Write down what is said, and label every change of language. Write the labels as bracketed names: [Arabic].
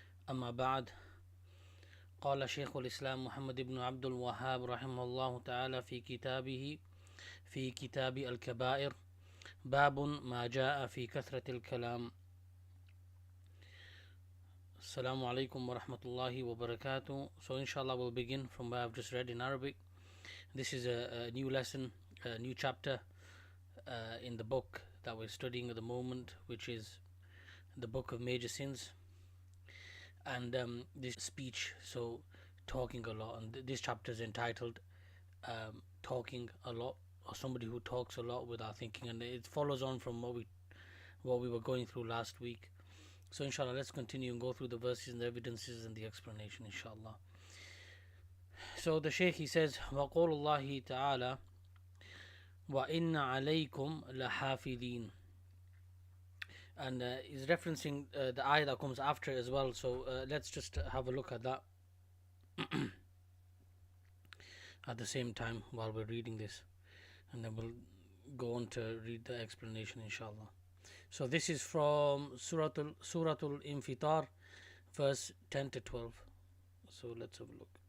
[Arabic] أما بعد، قال شيخ الإسلام محمد بن عبد الوهاب رحمه الله تعالى في كتاب الكبائر باب ما جاء في كثرة الكلام. Assalamu alaikum wa rahmatullahi wa barakatuh. [English] So inshallah we'll begin from where I've just read in Arabic. This is a new lesson, a new chapter in the book that we're studying at the moment, which is the book of major sins. And this speech, so talking a lot, and this chapter is entitled talking a lot, or somebody who talks a lot without thinking, and it follows on from what we were going through last week. So inshallah, let's continue and go through the verses and the evidences and the explanation, inshallah. So the Shaykh, he says, [Arabic] وَقَوْلُ اللَّهِ تَعَالَى وَإِنَّ عَلَيْكُمْ لَحَافِظِينَ. [English] And he's referencing the ayah that comes after as well. So let's just have a look at that at the same time while we're reading this, and then we'll go on to read the explanation, inshallah. So this is from Suratul Infitar, verse 10 to 12. So let's have a look.